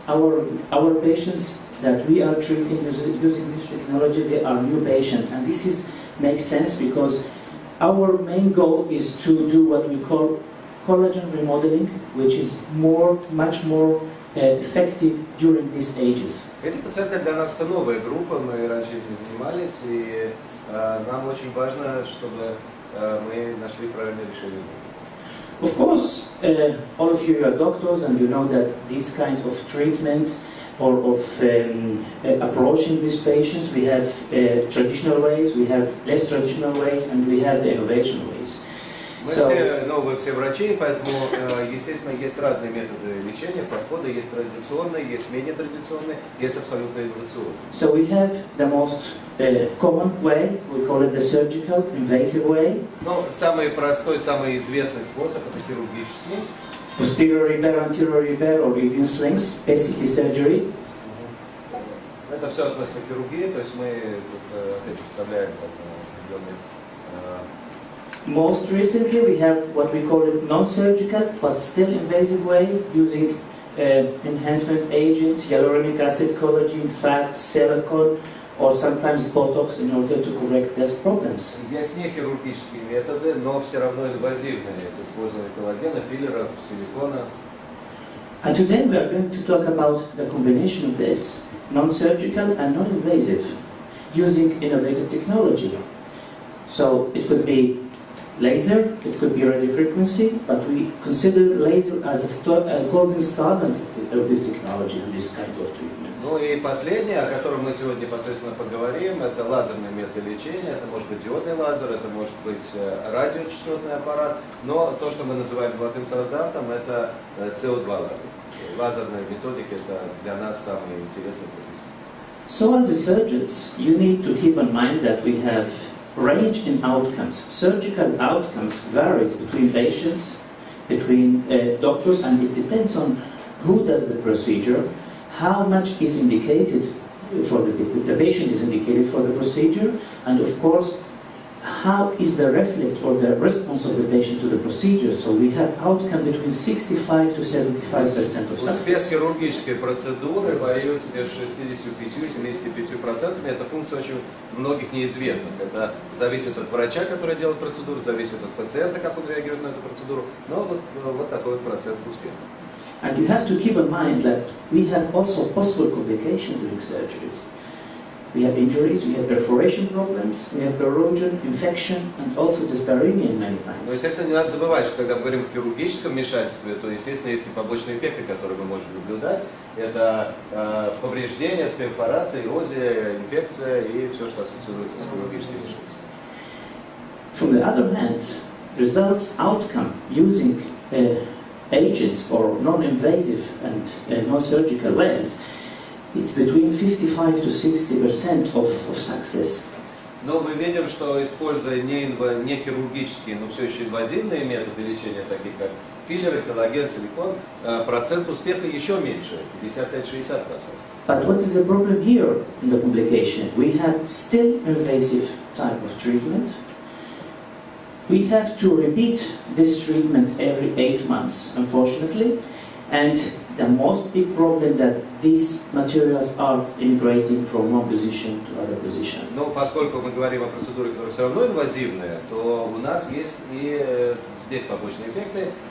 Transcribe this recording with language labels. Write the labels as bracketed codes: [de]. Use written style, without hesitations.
[en] Our patients that we are treating using this technology, they are new patients, and this makes sense because our main goal is to do what we call collagen remodeling, which is much more effective during these ages. [ru] Эти пациенты для нас это новая группа, мы раньше этим занимались, и нам очень важно, чтобы мы нашли правильное решение. [en] Of course, all of you are doctors and you know that this kind of treatment or of approaching these patients, we have traditional ways, we have less traditional ways, and we have the innovation ways. [ru] Мы все новые, все врачи, поэтому, естественно, есть разные методы лечения, подходы, есть традиционные, есть менее традиционные, есть абсолютно инновационные. [en] So we have the most common way, we call it the surgical, invasive way. [ru] Но самый простой, самый известный способ это хирургический. [en] Posterior repair, anterior repair, or even slings, basically surgery. [ru] Это все относится к хирургии, то есть мы это представляем как определенный. [en] Most recently, we have what we call it non-surgical, but still invasive way, using enhancement agents, hyaluronic acid, collagen, fat, silicone, or sometimes Botox in order to correct these problems. [ru] Есть не хирургические методы, но все равно инвазивные, с использованием коллагена, филлеров, силикона. [en] And today we are going to talk about the combination of this, non-surgical and non-invasive, using innovative technology. So it could be laser, it could be radio frequency, but we consider laser as a golden standard of this technology and this kind of treatment. [ru] Ну и последнее, о котором мы сегодня непосредственно поговорим, это лазерный метод лечения. Это может быть диодный лазер, это может быть радиочастотный аппарат, но то, что мы называем золотым стандартом, это CO2 лазер. Лазерные методики это для нас самые интересные профессии. [en] So as the surgeons, you need to keep in mind that we have range in outcomes. Surgical outcomes varies between patients, between doctors, and it depends on who does the procedure, how much is indicated for the patient is indicated for the procedure, and of course, how is the reflect or the response of the patient to the procedure. So we have outcome between 65 to 75% of success. [ru] Успех хирургической процедуры варьируется между 65 и 75%. Эта функция очень многих неизвестна. Это зависит от врача, который делает процедуру, зависит от пациента, как он реагирует на эту процедуру. Но вот такой вот процент успеха. [en] And you have to keep in mind that we have also possible complications during surgeries. We have injuries, we have perforation problems, we have erosion, infection, and also dyspareunia many times. [ru] Но, естественно, не надо забывать, что когда мы говорим о хирургическом вмешательстве, то, естественно, есть и побочные эффекты, которые мы можем наблюдать. Это повреждения, перфорация, эрозия, инфекция и все, что ассоциируется с хирургическим вмешательством. [en] From the other hand, results outcome using agents or non-invasive and non-surgical ways, it's between 55 to 60% of success. [ru] Но мы видим, что используя не хирургические, но все еще инвазивные методы лечения, такие как филлеры, коллаген, силикон, процент успеха еще меньше, 55-60%. [en] But what is the problem here in the complication? We have still invasive type of treatment. We have to repeat this treatment every 8 months, unfortunately. And the most big problem that these materials are immigrating from one position to other position. [ru] Но поскольку мы говорим о процедуре, которая все равно инвазивная, то у нас есть и здесь побочные эффекты.